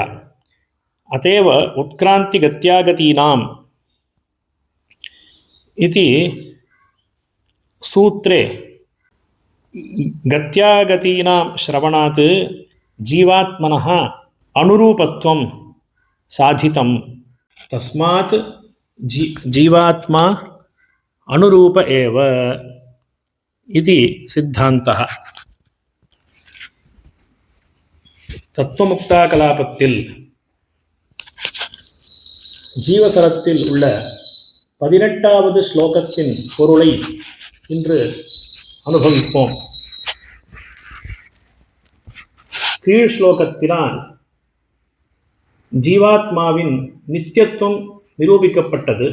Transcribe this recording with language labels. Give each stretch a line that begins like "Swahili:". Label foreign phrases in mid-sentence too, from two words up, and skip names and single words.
Sanskrit: अतएव उत्क्रान्तिगत्यागतीनाम् इति सूत्रे गत्यागतीनां श्रवणात् जीवात्मनः अनुरूपत्वं साधितं। तस्मात् जीवात्मा अनुरूप एव इति सिद्धान्तः।
Tamil: தத்துவமுக்தாகலாபத்தில் ஜீவசரத்தில் உள்ள 18வது ஸ்லோகத்தின் பொருளை இன்று அனுபவிப்போம். கீழ் ஸ்லோகத்தினால் ஜீவாத்மாவின் நித்தியத்துவம் நிரூபிக்கப்பட்டது.